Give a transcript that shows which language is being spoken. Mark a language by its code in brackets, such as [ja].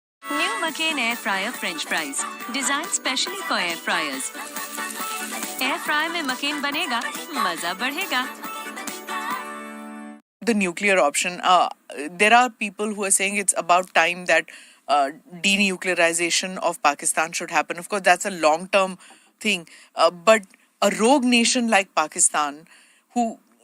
[en] New McCain Air Fryer French Fries, designed specially for air fryers. [hi] Air fry में McCain बनेगा, मजा बढ़ेगा. [en] The nuclear option. There are people who are saying it's about time that denuclearization of Pakistan should happen. Of course, that's a long-term thing. But a rogue nation like Pakistan, who